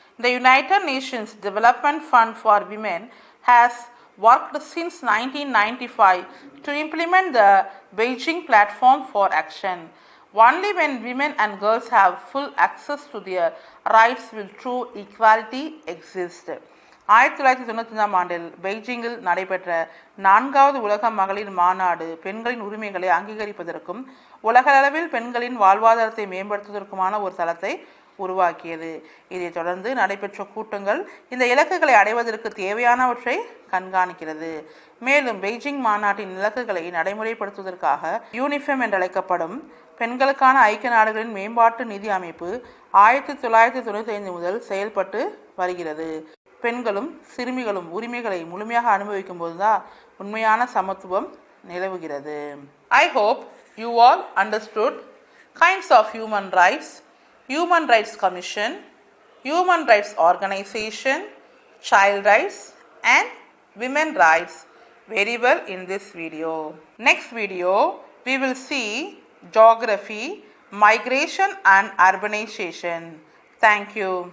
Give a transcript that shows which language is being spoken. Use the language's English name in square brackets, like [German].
[English] The United Nations Development Fund for Women has worked since 1995 to implement the Beijing Platform for Action. Only when women and girls have full access to their rights will true equality exist. [Tamil] 1995 ஆண்டில் பெய்ஜிங்கில் நடைபெற்ற 4வது உலக மகளிர் மாநாடு பெண்களின் உரிமைகளை அங்கீகரிப்பதற்கும் உலகளவில் பெண்களின் வாழ்வாதாரத்தை மேம்படுத்துவதற்குமான ஒரு தளத்தை உருவாக்கியது. இதைத் தொடர்ந்து நடைபெற்ற கூட்டங்கள் இந்த இலக்குகளை அடைவதற்கு தேவையானவற்றை கண்காணிக்கிறது. மேலும் பெய்ஜிங் மாநாட்டின் இலக்குகளை நடைமுறைப்படுத்துவதற்காக யூனிஃபெம் என்றழைக்கப்படும் பெண்களுக்கான ஐக்கிய நாடுகளின் மேம்பாட்டு நிதி அமைப்பு 1995 முதல் செயல்பட்டு வருகிறது. பெண்களும் சிறுமிகளும் உரிமைகளை முழுமையாக அனுபவிக்கும் போதுதான் உண்மையான சமத்துவம் நிலவுகிறது. [English] I hope you all understood kinds of human rights, Human Rights Commission, Human Rights Organization, Child Rights and Women Rights very well in this video. Next video we will see geography, migration and urbanization. Thank you.